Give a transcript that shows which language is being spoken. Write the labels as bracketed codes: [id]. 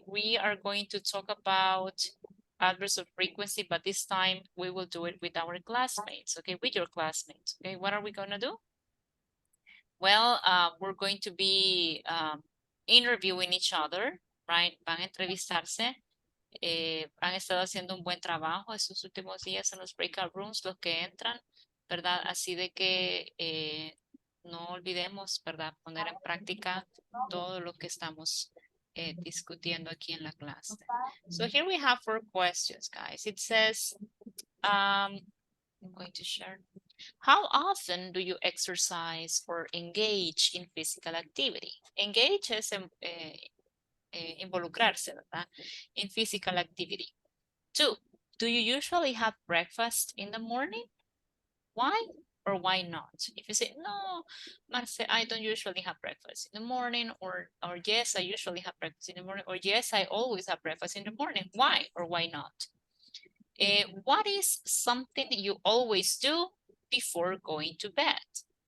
[en] We are going to talk about adverbs of frequency, but this time we will do it with our classmates, okay? With your classmates, okay? What are we gonna do? Well, we're going to be interviewing each other, right? [es] Van a entrevistarse. Han estado haciendo un buen trabajo estos últimos días en los breakout rooms, los que entran, ¿verdad? Así de que no olvidemos, ¿verdad? Poner en práctica todo lo que estamos discutiendo aquí en la clase. [en] So here we have 4 questions, guys. It says, I'm going to share. How often do you exercise or engage in physical activity? [es] Engage es involucrarse, ¿verdad? [en] In physical activity. 2, do you usually have breakfast in the morning? Why or why not? If you say, no, Marce, I don't usually have breakfast in the morning, or yes, I usually have breakfast in the morning, or yes, I always have breakfast in the morning. Why or why not? What is something you always do before going to bed?